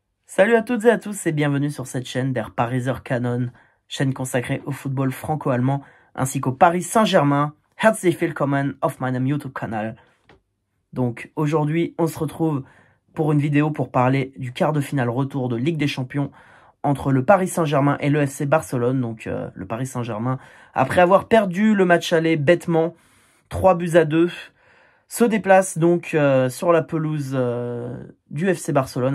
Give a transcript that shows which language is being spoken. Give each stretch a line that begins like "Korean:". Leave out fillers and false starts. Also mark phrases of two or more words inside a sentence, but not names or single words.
French: Salut à toutes et à tous et bienvenue sur cette chaîne der Pariser Canon, chaîne consacrée au football franco-allemand ainsi qu'au Paris Saint-Germain.
German: Herzlich willkommen auf meinem YouTube-Kanal.
French: Donc aujourd'hui, on se retrouve pour une vidéo pour parler du quart de finale retour de Ligue des Champions entre le Paris Saint-Germain et le FC Barcelone. Donc le Paris Saint-Germain, après avoir perdu le match aller bêtement, 3-2, se déplace donc sur la pelouse du FC Barcelone.